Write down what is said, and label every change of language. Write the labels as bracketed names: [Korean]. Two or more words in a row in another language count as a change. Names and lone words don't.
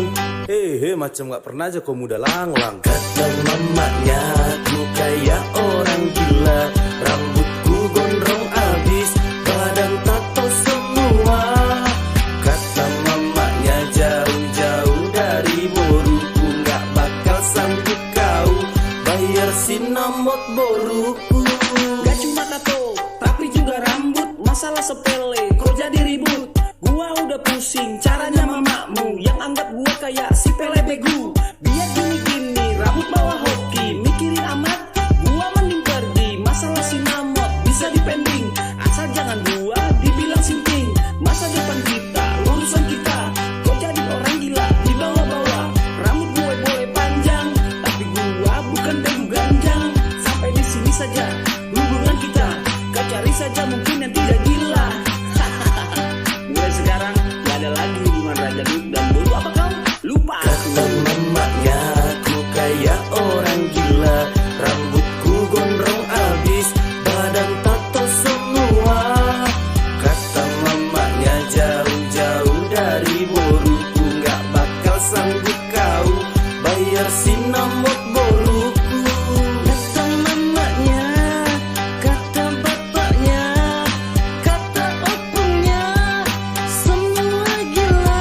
[Indonesian] Macam gak pernah aja kau muda lang-lang. Kata mamanya ku kayak orang gila, rambutku gondrong abis, badan tato semua. Kata mamanya jauh-jauh dari boruku, gak bakal sanggup kau bayar sinamot boruku. Gak cuma tato, tapi juga rambut. Masalah sepele, kok jadi ribut. Gua udah pusing, caranya mamamu yang anggap gua kayak si Pele begu. Biar gini-gini, rambut bawa hoki, mikirin amat, gua mending pergi. Masalah sinamot bisa dipending, asal jangan gua dibilang sinting. Masa depan kita, urusan kita, kok jadi orang gila dibawa-bawa. Rambut gue boleh panjang, tapi gua bukan [Batak Toba] begu ganjang. [Indonesian] Sampai di sini saja hubungan kita, kau cari saja mungkin yang tidak gila. Mulai sekarang gak ada lagi hubungan raja duk dan bolu. Apa kau lupa? Kata mamanya ku kayak orang gila, rambutku gondrong abis, badan tato semua. Kata mamanya jauh-jauh dari boruku, gak bakal sanggup kau bayar sinamot boruku. Kata mamanya, kata bapaknya, kata opunya, semua gila.